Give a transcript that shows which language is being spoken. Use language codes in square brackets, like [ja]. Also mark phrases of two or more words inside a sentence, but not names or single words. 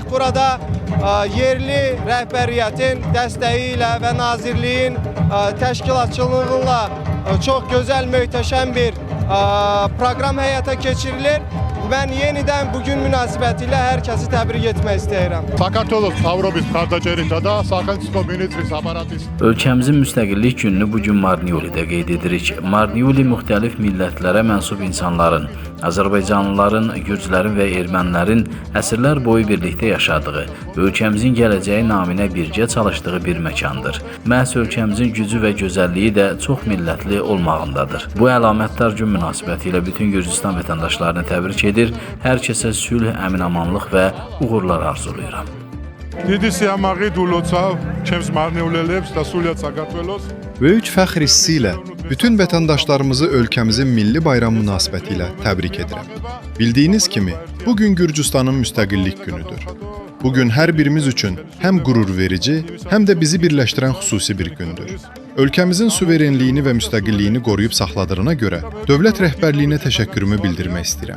[az] Burada yerli rəhbəriyyətin dəstəyi ilə və nazirliyin təşkilatçılığıyla çox gözəl, möhtəşəm bir proqram həyata keçirilir. Mən yenidən bugün münasibətilə hər kəsi təbrik etmək istəyirəm. [ka] Საქართველოს Avropas მხარდაჭერისა და სახელმწიფო მინისტრის აპარატის [az] Ölkəmizin müstəqillik gününü bugün Marneolidə qeyd edirik. Marneoli müxtəlif millətlərə mənsub insanların, Azərbaycanlıların, Gürcülərin və ermənilərin əsrlər boyu birlikdə yaşadığı, ölkəmizin gələcəyi naminə birgə çalışdığı bir məkandır. Məhz ölkəmizin gücü və gözəlliyi də çox millətli olmağındadır. Bu əlamətdar gün münasibəti ilə bütün Gürcüstan vətəndaşlarını təbrik edir, hər kəsə sülh, əmin-amanlıq və uğurlar arzulayıram. [ka] დიდი სიამაყით ულოცავ ჩემს მარნეულელებს და სულიად საქართველოს. [az] Böyük fəxr hissi ilə bütün vətəndaşlarımızı ölkəmizin milli bayram münasibəti ilə təbrik edirəm. Bildiyiniz kimi, bugün Gürcüstanın müstəqillik günüdür. Bugün hər birimiz üçün həm qürur verici, həm də bizi birləşdirən xüsusi bir gündür. Ölkəmizin suverenliyini və müstəqilliyini qoruyub saxladığına görə dövlət rəhbərliyinə təşəkkürümü bildirmək istəyirəm.